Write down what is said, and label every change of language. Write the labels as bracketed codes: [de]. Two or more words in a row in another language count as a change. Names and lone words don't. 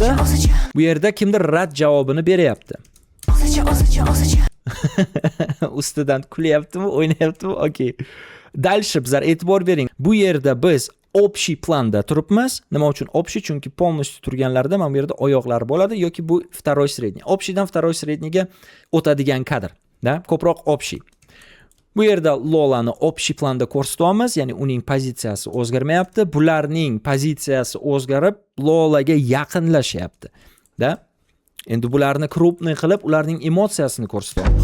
[uz] Bu yerda kimdir rad javobini beryapti. o'zicha, Ustidan kulyaptimi, o'ynayaptimi? Okay. Dальше bizlar e'tibor bering. Bu yerda biz общий planda turibmiz. Nima uchun общий? Chunki полностью turganlarda mana bu yerda oyoqlar bo'ladi yoki bu [ru] второй средний. [uz] Общийdan [ru] второй среднийga [uz] o'tadigan kadr, da? Ko'proq общий. Bu yerda Lolani общий planda ko'rsatyapmiz, ya'ni uning pozitsiyasi o'zgarmayapti. Bularning pozitsiyasi o'zgarib, Lolaga yaqinlashyapti, da? Endi bularni krupniy qilib, ularning emotsiyasini ko'rsatyapmiz.